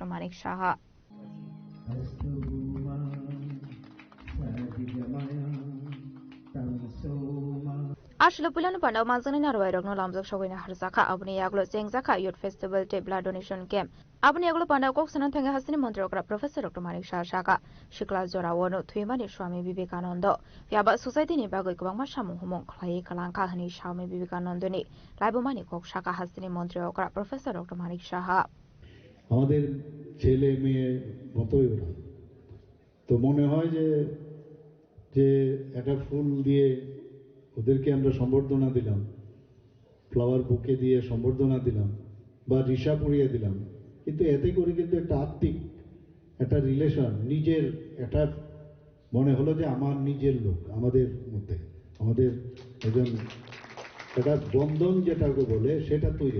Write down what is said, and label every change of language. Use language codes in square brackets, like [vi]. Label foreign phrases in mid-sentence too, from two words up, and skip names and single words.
[trp] Manik Shaha Ashla Pulanu Panda Manzani Narway Rogno Lamzak Shogina Harzaka Abni Yaglo Singzaka [en] Youth Festival Day Blood Donation Camp [trp] Abni Yaglo Panda Koksanan Tanga Hasani Montrakar Professor Dr. Manik Shaka Shikla Zora Wono Twimani Swami Vivekananda Yaba Society ni Bago Kubang Mashamu Humon Klai Kalanka Hani Swami Vivekananda ni Laibomani Kok Shaka Hasani Montrakar Professor Dr. Manik Shaha [bn] আমাদের ছেলে মেয়ে মতোই ওরা তো মনে হয় যে একটা ফুল দিয়ে ওদেরকে আমরা সম্বর্ধনা দিলাম [en] flower bouquet [bn] দিয়ে সম্বর্ধনা দিলাম বা রিশা পরিয়ে দিলাম কিন্তু এতে করে কিন্তু একটা আত্মিক একটা রিলেশন নিজের একটা মনে হলো যে আমার নিজের লোক আমাদের মধ্যে আমাদের একজন একটা বন্ধন যেটাকে বলে সেটা তৈরি